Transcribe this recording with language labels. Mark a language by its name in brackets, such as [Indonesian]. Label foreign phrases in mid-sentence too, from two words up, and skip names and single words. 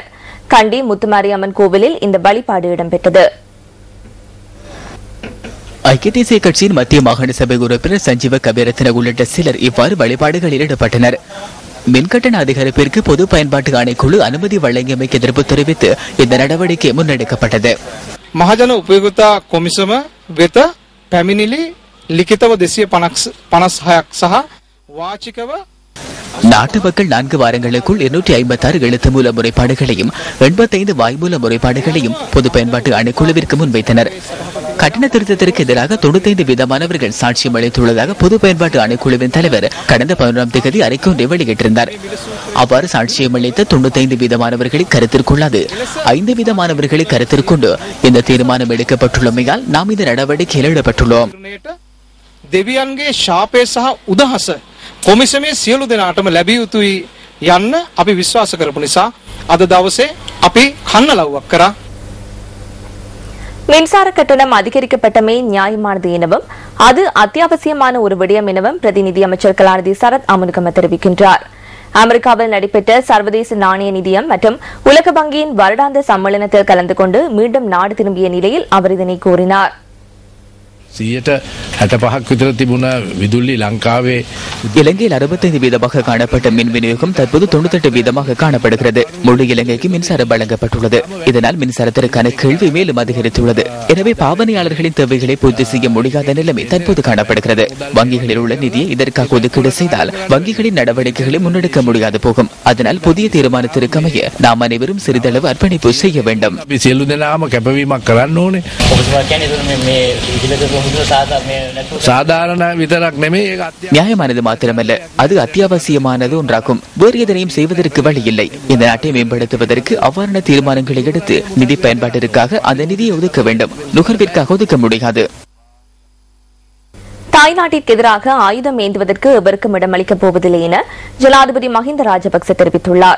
[Tamil] கண்டி முத்துமாரியம்மன் கோவிலில் இந்த வழிபாடு இடம்பெற்றது. ஐக்கிய தேசிய கட்சியின் மத்திய மாகாண சபை உறுப்பினர் சஞ்சீவ கபீரத்தின உள்ளிட்ட சிலர் இவ்வாறு வழிபாடுகளில் ஈடுபட்டனர். மின்கட்டண அதிகரிப்பிற்கு பொது பயன்பாட்டு ஆணைக்குழு அனுமதி வழங்கியமைக்கு எதிர்ப்பு தெரிவித்து இந்த நடவடிக்கை முன்னெடுக்கப்பட்டது. [Sinhala] මහජන උපයෝගතා කොමිසම වෙත පැමිණිලි ලිඛිතව 256ක් සහ වාචිකව [Tamil] நாட்டு மக்கள் 4 வாரங்களுக்குள் 256 எழுத்து மூல முறைப்பாடுகளையும் 85 வாய்மூல முறைப்பாடுகளையும் பொது பயன்பாட்டு ஆணைக்குழுவிற்கு முன்வைத்தனர். கட்டண திருத்தத்திற்கு எதிராக 95% சாட்சியம் அளித்துள்ளதாக பொது பயன்பாட்டு ஆணைக்குழுவின் தலைவர் கடந்த 11ஆம் தேதி அறிக்கை ஒன்றை வெளியிட்டிருந்தார். அவ்வாறு சாட்சியம் அளித்த 95% கருத்திற்கொள்ளாது 5% கருத்திற்கொண்டு இந்த தீர்மானம் எடுக்கப்பட்டுள்ளமையால் நாம் இந்த நடவடிக்கையில் ஈடுபட்டுள்ளோம். [Sinhala] දෙවියන්ගේ ශාපය සහ උදහස කොමිසමේ සියලු දෙනාටම ලැබිය යුතුයි යන්න අපි විශ්වාස කරපු නිසා අද දවසේ අපි කන්නලව්වක් කරා. [Tamil] மின்சார கட்டணம் அதிகரிக்கப்பட்டமை நியாயமானது எனவும் அது அத்தியாவசியமான ஒரு விடயம் எனவும் பிரதிநிதி அமைச்சர் கலாநிதி சரத் அமுனுகம தெரிவிக்கின்றார். அமெரிக்காவில் நடைபெற்ற சர்வதேச நாணய நிதியம் மற்றும் உலக வங்கியின் வருடாந்த சம்மேளனத்தில் கலந்து கொண்டு மீண்டும் நாடு திரும்பிய நிலையில் அவர் இதனை கூறினார். [Sinhala] 65ක් විතර තිබුණ විදුලි ලංකාවේ [Tamil] இலங்கையில் 65% காணப்பட்ட மின் விநியோகம் தற்போது 98% காணப்படுகிறது. முழு இலங்கைக்கு மின்சாரம் வழங்கப்பட்டுள்ளது. இதனால் மின்சாரத்திற்கான கேள்வி மேலும் அதிகரித்துள்ளது. எனவே பாவனையாளர்களின் தேவைகளை பூர்த்தி செய்ய முடியாத நிலைமை தற்போது காணப்படுகிறது. வங்கிகளில் உள்ள நிதியை இதற்காக ஒதுக்கீடு செய்தால் வங்கிகளின் நடவடிக்கைகளை முன்னெடுக்க முடியாது போகும். அதனால் புதிய தீர்மானத்திற்கு அமைய நாம் அனைவரும் சிறிதளவு அர்ப்பணிப்பு செய்ய வேண்டும். [Sinhala] අපි සියලු දෙනාම කැපවීමක් කරන්න ඕනේ. සාධාරණ විතරක් නෙමෙයි ඒක අත්‍ය [Tamil] நியாயமானது மாத்திரமல்ல, அது அத்தியாவசியமானது ஒன்றாகும். வேறு எதனையும் செய்வதற்கு வழி இல்லை. இந்த நாட்டை மேம்படுத்துவதற்கு அவ்வாறான தீர்மானங்களை எடுத்து நிதி பயன்பாட்டிற்காக அந்த நிதியை ஒதுக்க வேண்டும், நுகர்விற்காக ஒதுக்க முடியாது. தாய்நாட்டிற்கு எதிராக ஆயுதம் ஏந்துவதற்கு எவருக்கும் இடமளிக்கப் போவதில்லை என ஜனாதிபதி மஹிந்த ராஜபக்ச தெரிவித்துள்ளார்.